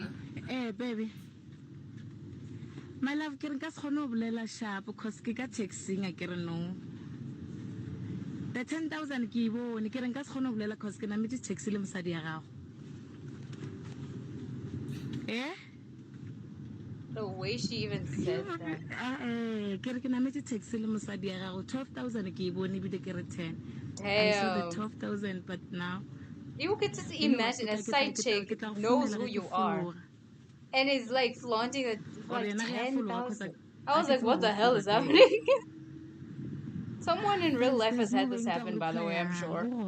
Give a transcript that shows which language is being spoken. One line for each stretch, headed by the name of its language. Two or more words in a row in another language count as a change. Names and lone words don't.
English: Hey, baby. My love,
Southern Sotho: ke re nka se kgone ho bolela
English: sharp because
Southern Sotho: ke ka taxing a ke re no. The 10,000 ke e bone ke re nka se kgone ho bolela because ke nametse taxi le mosadi ya gago. Eh?
English: The way she even said that.
Southern Sotho: Ke re ke nametse taxi le mosadi ya gago 12,000 ke e bone ebile ke re 10.
English: I saw the 12,000 but now you could just imagine a side chick knows who you are and is like flaunting it like 10,000. I was like, what the hell is happening? Someone in real life has had this happen, by the way, I'm sure.